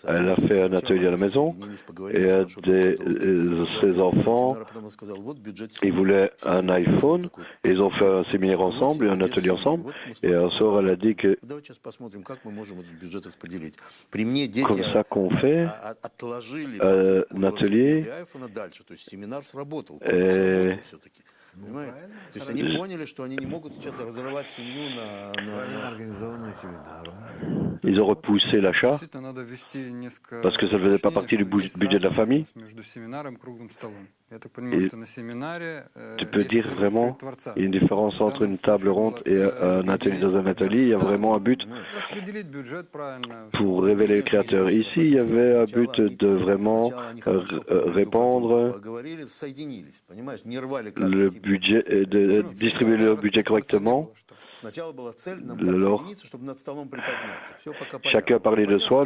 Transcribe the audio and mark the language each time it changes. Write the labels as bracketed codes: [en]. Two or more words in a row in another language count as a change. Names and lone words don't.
[fr] a fait un atelier à la maison, et ses enfants, ils voulaient un iPhone, et ils ont fait un séminaire ensemble et un atelier ensemble, et un soir elle a dit que comme ça qu'on fait un atelier, et [ru] То есть они поняли, что они не могут сейчас разрывать семью Правильно организованные семинары. [fr] ils ont repoussé l'achat [ru] Действительно, надо ввести несколько [fr] parce que ça ne faisait pas partie du [ru] уточнений, что есть [fr] budget de la famille. [ru] разница между семинаром и круглым столом. Я так понимаю, [fr] Et [ru] что на семинаре [fr] tu peux [ru] есть [fr] dire [ru] цель [fr] vraiment [ru] раскрыть Творца. [fr] il y a une différence [ru] В [fr] entre [ru] данном [fr] une table [ru] случае [fr] ronde [ru] была [fr] et [ru] цель [fr] un atelier dans un atelier. Il y a vraiment un but [ru] распределить бюджет правильно. [fr] pour révéler le créateur. Ici, il y avait un but de vraiment répandre le budget et de distribuer le budget correctement. Alors, chacun parlait de soi.